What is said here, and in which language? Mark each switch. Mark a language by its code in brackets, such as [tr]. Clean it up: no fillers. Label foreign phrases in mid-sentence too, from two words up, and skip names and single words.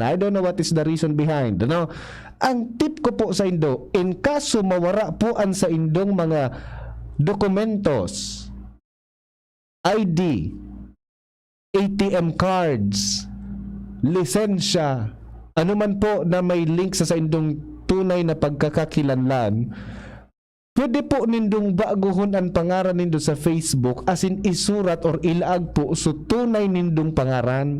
[en] I don't know what is the reason behind. [bik] Ang tip ko po sa Indo, in kaso mawara po an sa Indong mga dokumentos, ID, ATM cards, lisensya, ano man po na may link sa Indong tunay na pagkakakilanlan, pwede po nindong baguhon ang pangaran nindo sa Facebook, [en] as in [bik] isurat or ilaag po so tunay nindong pangaran.